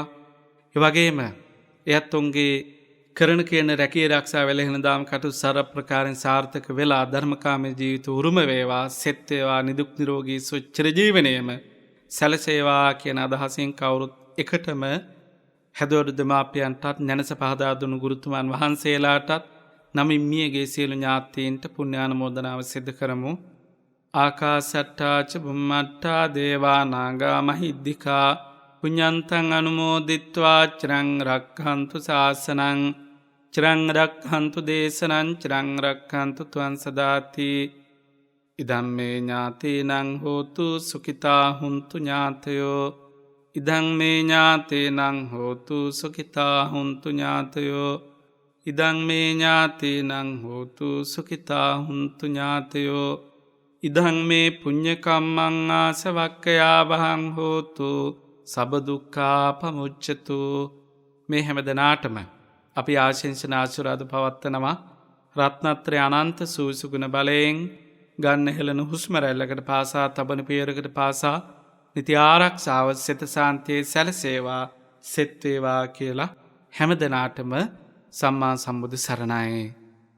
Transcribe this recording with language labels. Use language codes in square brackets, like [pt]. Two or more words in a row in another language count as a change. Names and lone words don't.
[si] ඒ වගේම එයත් උන්ගේ කරන කියන රැකී ආරක්ෂා වෙලෙන දාම් කටයුතු ਸਰව ප්‍රකාරයෙන් සාර්ථක වෙලා ධර්මකාමී ජීවිත උරුම වේවා. සෙත් වේවා, නිදුක් නිරෝගී සුව චිර ජීවනයේම සැලසේවා කියන අදහසින් කවුරුත් එකටම හැදවරු දෙමාපියන්ටත් නැනස පහදා දුණු ගුරුතුමන් වහන්සේලාටත් නමින් මියගේ සියලු ඥාතීන්ට පුණ්‍යානුමෝදනාව සිදු කරමු. [pi] ආකාසට්ටා ච බුම්මට්ටා දේවා නාග මහිද්దికා පුඤ්ඤන්තං අනුමෝදිත්වා චිරං රක්ඛන්තු ශාසනං චිරං රක්ඛන්තු දේශනං චිරං රක්ඛන්තු ත්වං සදාති. ඉදම්මේ ඥාතීනං හෝතු සුඛිතා හුන්තු ඥාතයෝ. ඉදං මේ ඥාතීනං හෝතු සුඛිතා හුන්තු ඥාතයෝ. ඉදං මේ ඥාතීනං හෝතු සුඛිතා හුන්තු ඥාතයෝ. ඉදං මේ පුඤ්ඤ කම්මං ආසවක්ඛයා වහං හෝතු සබ්බ දුක්ඛා පමුච්ඡතු. [si] මේ හැම දිනාටම අපි ආශිංසන ආශිර්වාද පවත්වනවා. රත්නත්‍රය අනන්ත සූසුගුණ බලයෙන් ගන්න හෙළන හුස්ම රැල්ලකට පාසා, තබන පියවරකට පාසා නිති ආරක්ෂාව, සිත සාන්තියේ සැලසේවා, සෙත් වේවා කියලා හැම දිනාටම සම්මා සම්බුදු සරණයි.